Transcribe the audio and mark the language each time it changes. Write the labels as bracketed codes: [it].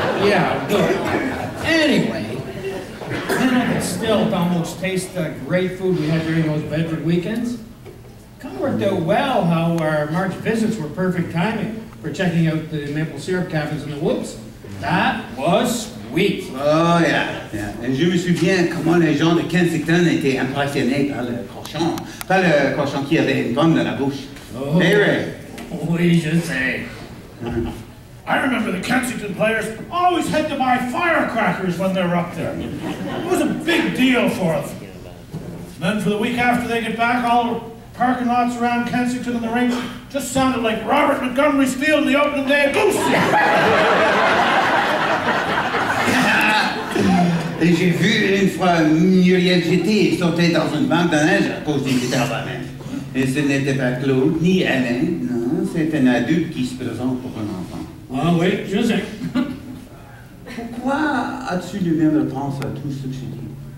[en] Yeah, good. Anyway, then I can still almost taste the great food we had during those Bedford weekends. Kind of worked out well how our March visits were perfect timing for checking out the maple syrup cabins in the woods. That was sweet. Oh, yeah. [fr] Et je me souviens comment les gens de Kensington étaient impressionnés par le cochon qui avait une pomme dans la bouche. [en] Oh, Hey, Ray. we should say. I remember the Kensington players always had to buy firecrackers when they were up there. It was a big deal for them. And then for the week after they get back, all the parking lots around Kensington and the rink just sounded like Robert Montgomery's field on the opening day of Goose. [fr] Et j'ai vu une fois Muriel jeter et sauter dans une banque de neige à cause d'une guitare à main. Et ce n'était pas Claude ni Alain, non, c'est un adulte qui se présente pour un enfant. Ah oui, je sais. Pourquoi as-tu le même réponse à tout ce que j'ai dit?